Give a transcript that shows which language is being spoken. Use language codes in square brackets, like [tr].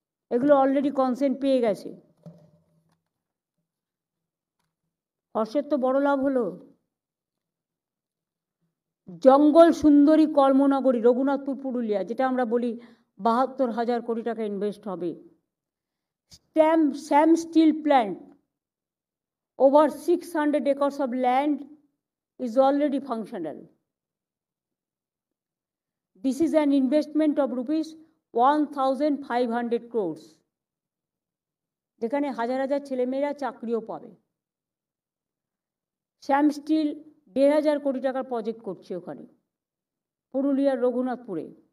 [bn] এগুলো already consent পেয়ে গেছে। হর্ষের তো বড় লাভ হলো। জঙ্গল সুন্দরী কর্মনগরী, রঘুনাথপুর, পুরুলিয়া, যেটা আমরা বলি 72,000 কোটি টাকা ইনভেস্ট হবে। [en] Shyam steel plant, over 600 acres of land is already functional. This is an investment of rupees 1,500 crores, [bn] যেখানে হাজার হাজার ছেলেমেয়েরা চাকরিও পাবে। শ্যাম স্টিল 1,500 কোটি টাকার প্রজেক্ট করছে ওখানে, পুরুলিয়ার রঘুনাথপুরে।